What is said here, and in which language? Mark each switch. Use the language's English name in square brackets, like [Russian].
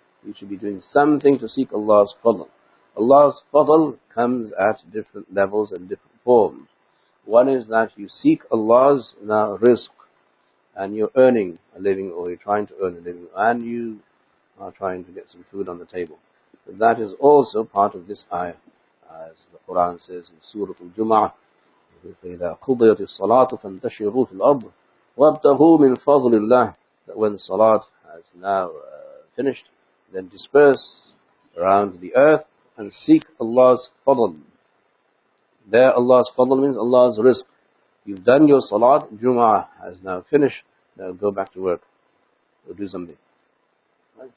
[English] You should be doing something to seek Allah's fadl. Allah's fadl comes at different levels and different forms. One is that you seek Allah's rizq, and you're earning a living, or you're trying to earn a living, and you are trying to get some food on the table. But that is also part of this ayah. As the Quran says in Surah Al-Rum, [Arabic] فَإِذَا قُضِيَتِ الصَّلَاةُ فَانْتَشِرُوا فِي الْأَرْضِ وَابْتَغُوا مِنْ فَضْلِ اللَّهِ. [English] That when Salat has now finished, then disperse around the earth and seek Allah's fadl. There Allah's fadl means Allah's rizq. You've done your Salat, Jum'ah has now finished, now go back to work. or do something. Right?